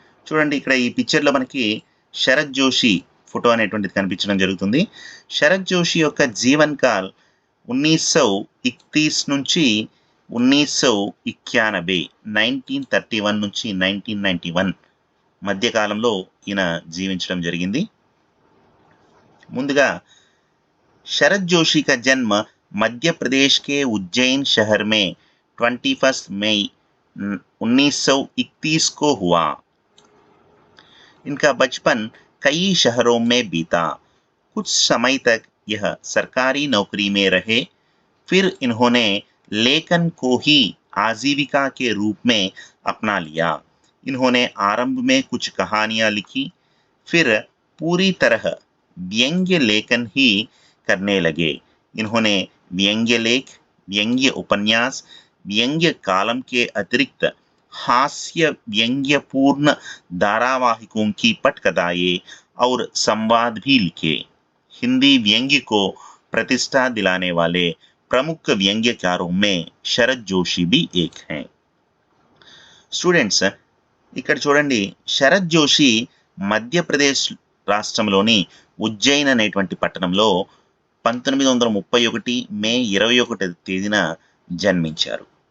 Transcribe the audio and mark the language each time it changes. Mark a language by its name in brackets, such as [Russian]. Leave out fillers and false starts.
[Telugu] చూడండి, ఇక్కడ ఈ పిక్చర్లో మనకి శరత్ జోషి ఫోటో అనేటువంటిది కనిపించడం జరుగుతుంది. శరత్ జోషి యొక్క జీవన్ కాల్ 1931 నుంచి 1991, 1931 నుంచి 1991 మధ్యకాలంలో ఈయన జీవించడం జరిగింది. ముందుగా శరత్ జోషి [Hindi] का जन्म मध्य प्रदेश के उज्जैन शहर में 21 मई 1931 को हुआ. इनका बचपन कई शहरों में बीता. कुछ समय तक यह सरकारी नौकरी में रहे. फिर इन्होंने लेखन को ही आजीविका के रूप में अपना लिया. इन्होंने आरंभ में कुछ कहानियां लिखी, फिर पूरी तरह व्यंग्य लेखन ही करने लगे. इन्होंने व्यंग्य लेख, व्यंग्य उपन्यास, व्यंग्य कालम के अतिरिक्त हास्य व्यंग्यपूर्ण धारावाहिकों की पटकथाएं और संवाद भी लिखे. हिंदी व्यंग्य को प्रतिष्ठा दिलाने वाले प्रमुख व्यंग्यकारों में शरत जोशी भी एक हैं. [Telugu] స్టూడెంట్స్, ఇక్కడ చూడండి, శరత్ జోషి మధ్యప్రదేశ్ రాష్ట్రంలోని ఉజ్జయిన్ అనేటువంటి పట్టణంలో 1931 మే 21 తేదీన జన్మించారు.